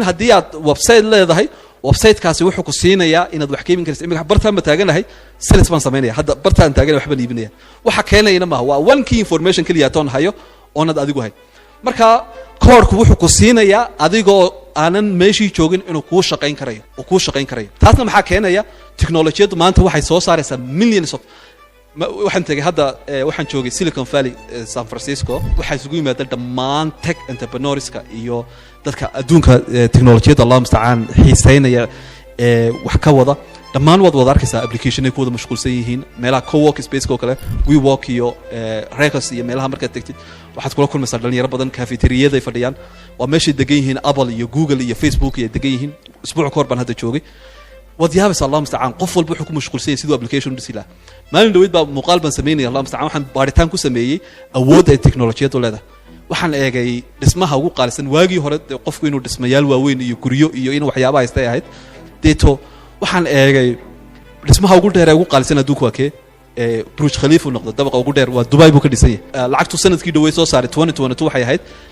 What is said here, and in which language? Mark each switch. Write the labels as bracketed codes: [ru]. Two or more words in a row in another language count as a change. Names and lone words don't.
[so] hadii aad website leedahay website-kaasi wuxuu ku siinayaa inaad wax ka iibin karaysaa imika bartaan ma taaganahay sales baan sameynaya hadda bartaan taaganahay waxba iibinaya waxa keenayna ma waa [en] one key information [so] kaliya toon hayo oonad adigu hay marka koorku wuxuu ku siinayaa adigoo aanan meeshii joogin inuu ku shaqeyn karayo taasna maxaa keenaya teknolojiyadu maanta waxay soo saaraysaa [en] millions of [so] waxaan tagay hadda waxaan joogay Silicon Valley San Francisco waxa isugu yimaada dhammaan [en] tech entrepreneurska [so] iyo dadka adduunka teknolojiyada [ar] الله المستعان [so] xiiseynaya wax ka wada dhammaan wada arkaysaa application ay ku wada mashquulsan yihiin meelaha [en] co-work space [so] ko kale WeWork iyo Regus iyo meelaha markaad tagtid waxaad kula kulmaysaa dhalinyaro badan cafeteriada ay fadhiyaan waa meesha degan yihiin Apple iyo Google iyo Facebook iyo degan yihiin usbuuc ka hor baan hadda joogay wadyaabas [ar] الله المستعان [so] qof walba wuxuu ku mashquulsan yahay sidoo application u dhisi lahaa maalin dhaweyd baa muuqaal baan sameeyay [ar] الله المستعان [so] waxaan baaritaan ku sameeyay awoodda ay teknolojiyadu leedahay waxaan eegay dhismaha ugu qaalisan waagii hore qofku inuu dhismayaal waaweyn iyo guryo iyo in waxyaabaha haystay ahayd deeto waxaan eegay dhismaha ugu dheer ee ugu qaalisan adduunka waa kee Burj Khalifa noqdo dabaqa ugu dheer waa Dubai buu ka dhisan yahay lacagtu sanadkii dhaweey soo saaray 2022 waxay ahayd